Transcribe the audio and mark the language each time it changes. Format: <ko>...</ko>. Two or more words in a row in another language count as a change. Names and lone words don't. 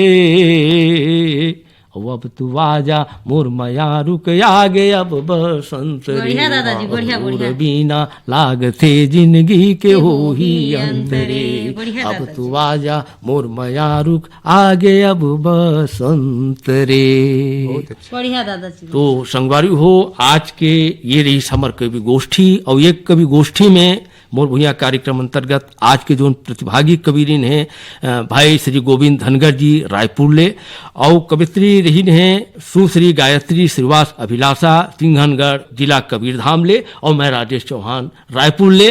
<hne>अब तू आजा मोर मयारुक आगे अब बसंत रे, और बिना लागथे जिंदगी के हो ही अंतरे। अब तू आजा मोर मयारुक आगे अब बसंत रे। बढ़िया दादाजी। तो संगवारी हो, आज के ये रही समर कवि गोष्ठी, और ये कवि गोष्ठी में मोर भुइया कार्यक्रम अंतर्गत आज के जो प्रतिभागी कविरीन हैं भाई श्री गोविंद धनगर जी रायपुर ले, और कवित्री रही हैं सुश्री गायत्री श्रीवास अभिलाषा सिंघनगढ़ जिला कबीरधाम ले, और मैं राजेश चौहान रायपुर ले।</hne>